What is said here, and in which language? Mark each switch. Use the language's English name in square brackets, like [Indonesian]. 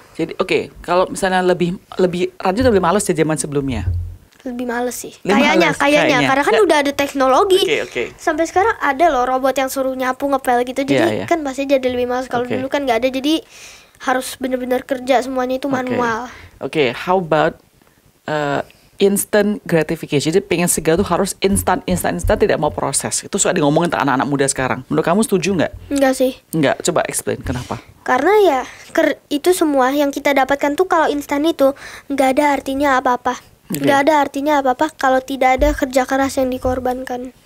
[Indonesian] Jadi kalau misalnya lebih Ranju lebih males di zaman sebelumnya. Lebih males sih. Kayaknya karena kan udah ada teknologi. Sampai sekarang ada loh robot yang suruh nyapu ngepel gitu. Jadi kan pasti jadi lebih males. Kalau dulu kan nggak ada, jadi harus benar-benar kerja semuanya itu manual. [English] How about instant gratification? [Indonesian] Jadi pengen segala tuh harus instan, tidak mau proses. Itu suka ngomongin ke anak-anak muda sekarang. Menurut kamu setuju nggak? Enggak sih. Enggak. Coba explain kenapa? Karena ya itu semua yang kita dapatkan tuh kalau instan itu nggak ada artinya apa-apa. Nggak ada artinya apa-apa kalau tidak ada kerja keras yang dikorbankan.